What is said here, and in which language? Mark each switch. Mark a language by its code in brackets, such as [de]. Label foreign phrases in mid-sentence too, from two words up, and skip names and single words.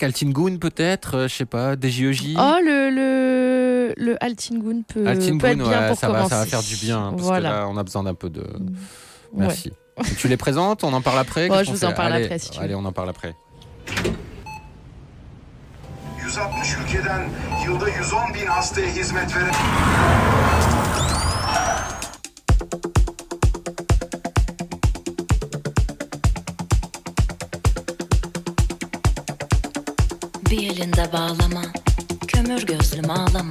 [fr] Altingun peut-être, je sais pas, DJEJ? Oh, le Altingun peut être bien pour commencer. Ça va faire du bien, parce que là, on a besoin d'un peu de... Merci. Ouais. Tu les présentes? On en parle après? Ouais, je vous en parle après, si tu veux. Allez, on en parle après. [tr] 160 ülkeden yılda 110.000 hastaya hizmet veren... Bir elinde bağlama, kömür gözlüm ağlama.